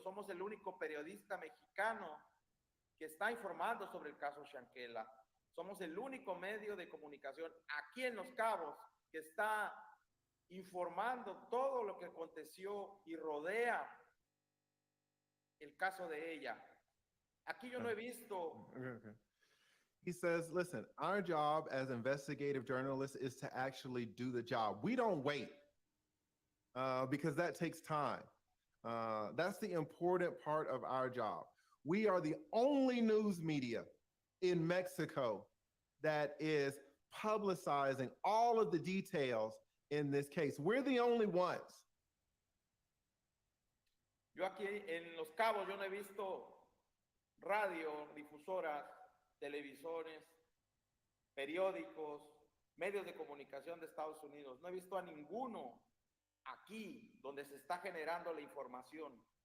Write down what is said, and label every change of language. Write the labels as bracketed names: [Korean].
[Spanish] Somos el único periodista mexicano que está informando sobre el caso Shanquella. Somos el único medio de comunicación aquí en Los Cabos que está informando todo lo que aconteció y rodea el caso de ella. Aquí yo no he visto. [English] Okay. He says, listen, our job as investigative journalists is to actually do the job. We don't wait because that takes time. That's the important part of our job. We are the only news media in Mexico that is publicizing all of the details in this case. We're the only ones. [Spanish] Yo aquí en Los Cabos, yo no he visto radio, difusoras, televisores, periódicos, medios de comunicación de Estados Unidos. No he visto a ninguno aquí donde se está generando la información.